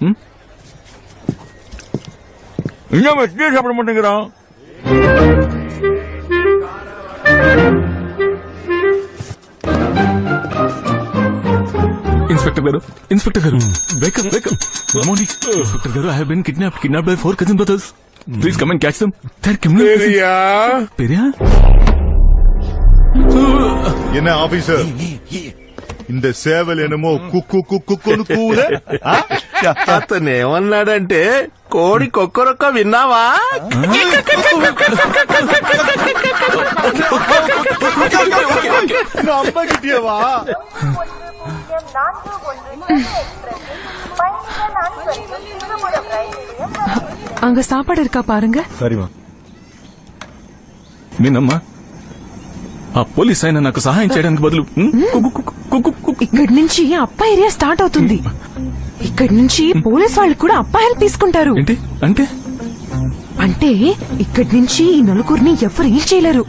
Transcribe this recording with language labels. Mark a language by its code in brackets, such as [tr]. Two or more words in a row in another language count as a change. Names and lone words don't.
[te] ఇంకా వచ్చి చెప్పడమంటారా? ఇన్స్పెక్టర్ గారు [en] wake up wake up. good morning [te] ఇన్స్పెక్టర్ గారు. [en] I have been kidnapped by 4 cousin brothers. Please come and catch them. They're criminal. [ta] பெரியா என்ன ஆபீசர், இந்த சேவல் என்னமో కుక్కు కుక్కును కూలే. [te] అతను ఏమన్నాడంటే కోడి కొక్కరొక్క విన్నావా? [ta] நம்பகிட்டியவா? அங்க சாப்பாடு இருக்கா பாருங்க. சரிமா. [te] మీనమ్మా, ఆ పోలీస్ ఆయన నాకు సహాయం చేయడానికి బదులు ఇక్కడి నుంచి అప్ప ఏరియా స్టార్ట్ అవుతుంది. ఇక్కడి నుంచి పోలీస్ వాళ్ళు కూడా అప్ప హెల్ప్ తీసుకుంటారు. ఏంటి అంటే? అంటే ఇక్కడి నుంచి ఈ నలుగురిని ఎవరు ఏం చేయలేరు.